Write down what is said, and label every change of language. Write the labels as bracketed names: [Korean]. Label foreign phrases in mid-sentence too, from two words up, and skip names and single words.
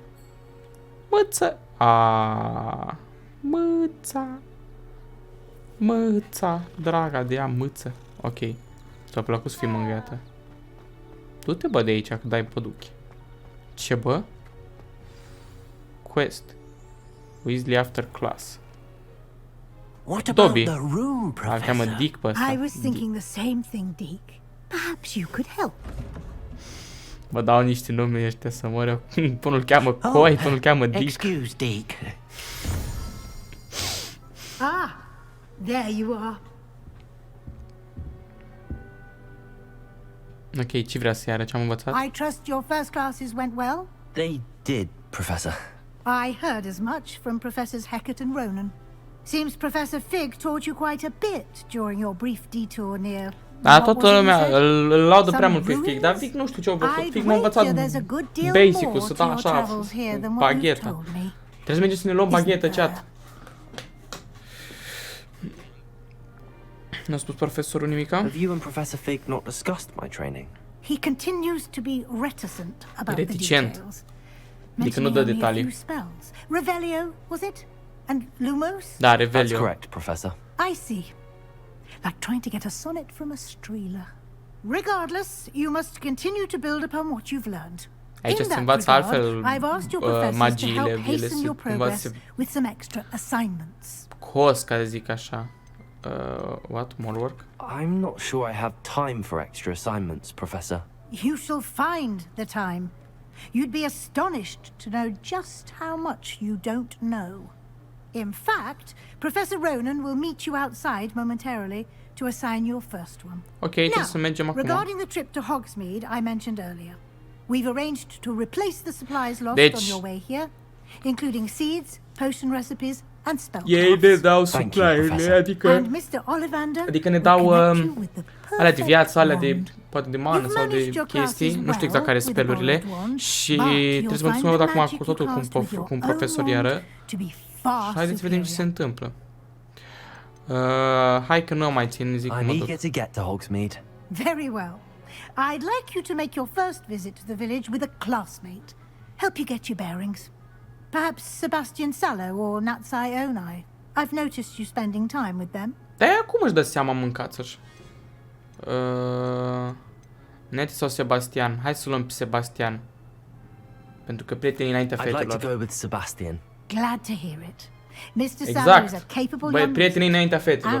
[Romanian] Măță. Măța. Măța. Draga de ea, măță. Ok. Ți-a plăcut să fii mângâiată. Du-te, bă, de aici, că dai păduchi. Ce, bă? Quest. [English] Weasley after class. What about Dobby. the room, [Romanian] Ar cheamă [English] Professor? [Romanian] Dick pe ăsta. [English] I was thinking the same thing, Deke. Perhaps you could help. [Romanian] Vă dau niște nume ăștia să mor eu. Până îl cheamă Coi, până îl cheamă Dick. [English] Excuse, Deke. Ah, there you are. [Romanian] Ok, ce vrea să iară? Ce am învățat? [English] I trust your first classes went well? They did, Professor. I heard as much from Professors Hecat and Ronan. Seems Professor Fig taught you quite a bit during your brief detour near... [Romanian] Da, toată lumea îl laudă prea mult pe Fig, dar Fig nu știu ce-o făcut. Fig m-a învățat basic-ul, să dau așa, bagheta. Trebuie să mergem să ne luăm baghetă, chat. N-a spus profesorul nimica? [English] Have you and Professor Fig not discussed my training? He continues to be reticent about the Reticent. details. [Romanian] Adică nu dă [English] Mentioning only a [Romanian] detalii. [English] few spells. Revelio, was it? And Lumos? [Romanian] Da, [English] That's Revelio. correct, Professor. I see. Like trying to get a sonnet from a streeler. Regardless, you must continue to build upon what you've learned. [Romanian] Aici [English] In [Romanian] se [English] that [Romanian] învață [English] regard, [Romanian] altfel [English] I've asked your professors to [Romanian] magiile, [English] help [Romanian] ele [English] hasten [Romanian] se [English] your progress [Romanian] învață [English] with some extra assignments. [Romanian] cos, ca să zic așa. [English] What? More work? I'm not sure I have time for extra assignments, Professor. You shall find the time. You'd be astonished to know just how much you don't know. In fact, Professor Ronan will meet you outside momentarily to assign your first one. [Romanian] Ok, trebuie să mergem acum. [English] Regarding the trip to Hogsmeade I mentioned earlier, we've arranged to replace the supplies lost [Romanian] Deci, [English] on your way here, including seeds, potion recipes, and [Romanian] ei ne [English] spellcrafts. [Romanian] dau supply-urile, adică... [English] And Mr. Ollivander [Romanian] Adică ne [English] will [Romanian] dau [English] connect you with the [Romanian] alea de viață, alea de... [English] wand. [Romanian] poate de mană [English] You've [Romanian] sau de [English] managed your [Romanian] chestii, [English] classes [Romanian] nu știu exact care [English] well [Romanian] sunt [English] with the [Romanian] spellurile. [English] borrowed wand, [Romanian] Și [English] but [Romanian] trebuie [English] you'll [Romanian] să mă [English] find [Romanian] văd [English] the [Romanian] acum [English] magic [Romanian] cu [English] you [Romanian] totul [English] cast with your [Romanian] cu un [English] own [Romanian] profesor [English] wand [Romanian] iară. [English] to be far [Romanian] Și haideți să vedem ce se [English] superior. [Romanian] întâmplă. Hai că nu mai țin, zic că [English] I'm [Romanian] mă duc. [English] eager to get to Hogsmeade. Very well. I'd like you to make your first visit to the village with a classmate. Help you get your bearings. Perhaps Sebastian Sallow or Natsai Onai. I've noticed you spending time with them. [Romanian] Dar ea cum își dă seama mâncață-și? Neti sau Sebastian? Hai să luăm pe Sebastian. Pentru că prietenii înaintea [English] I'd like to [Romanian] fetelor. [English] go with Sebastian. Glad to hear it. Mr. Sallow is a [Romanian] Exact. [English] capable [Romanian] Băi, [English] young [Romanian] prietenii [English] man, [Romanian] înaintea fetelor,